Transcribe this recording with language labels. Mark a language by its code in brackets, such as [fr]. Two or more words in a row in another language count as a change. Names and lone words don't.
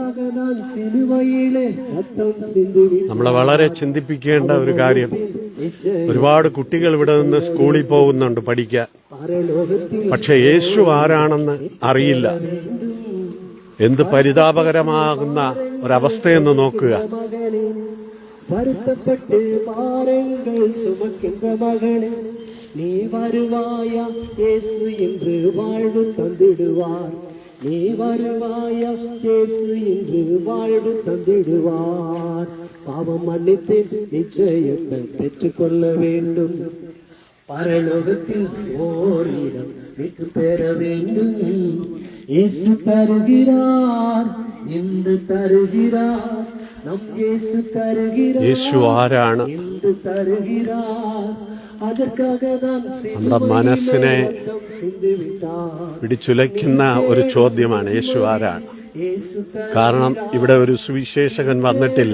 [ml] നമ്മളെ വളരെ ചിന്തിപ്പിക്കേണ്ട ഒരു കാര്യം. ഒരുപാട് കുട്ടികൾ ഇവിടെ നിന്ന് സ്കൂളിൽ പോകുന്നുണ്ട് പഠിക്കാൻ. പക്ഷെ യേശു ആരാണെന്ന് അറിയില്ല. എന്ത് പരിതാപകരമാകുന്ന ഒരവസ്ഥയെന്ന് നോക്കുക. [ta] வருத்தப்பட்டு பாரங்கள் சுமக்கின்ற மகனே, நீ வருவாயா இயேசு என்று வாழ்வு தந்திடுவார். நீ வருவாயா இயேசு என்று வாழ்வு தந்திடுவார். பாவம் மன்னித்து நிச்சயத்தை பெற்றுக்கொள்ள வேண்டும். பரலோகத்தில் ஓரிடம் மீட்டு பெற வேண்டும். இயேசு தருகிறார், இன்று தருகிறார். [ml] യേശു ആരാണ്? നമ്മുടെ മനസ്സിനെ പിടിച്ചുലയ്ക്കുന്ന ഒരു ചോദ്യമാണ്, യേശു ആരാണ്? കാരണം ഇവിടെ ഒരു സുവിശേഷകൻ വന്നിട്ടില്ല.